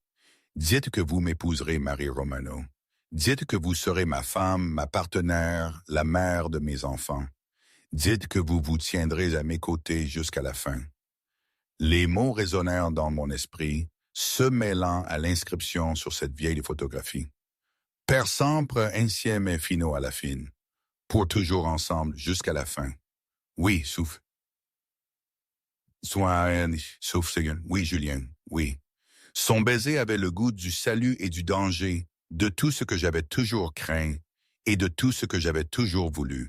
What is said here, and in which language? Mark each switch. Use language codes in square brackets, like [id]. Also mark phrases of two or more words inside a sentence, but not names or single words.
[fr] « Dites que vous m'épouserez, Marie Romano. Dites que vous serez ma femme, ma partenaire, la mère de mes enfants. Dites que vous vous tiendrez à mes côtés jusqu'à la fin. » Les mots résonnèrent dans mon esprit, se mêlant à l'inscription sur cette vieille photographie. [it] « Per sempre insieme fino alla fine. [fr] Pour toujours ensemble jusqu'à la fin. » Oui, souffle. Oui, Julien, oui. Son baiser avait le goût du salut et du danger, de tout ce que j'avais toujours craint et de tout ce que j'avais toujours voulu.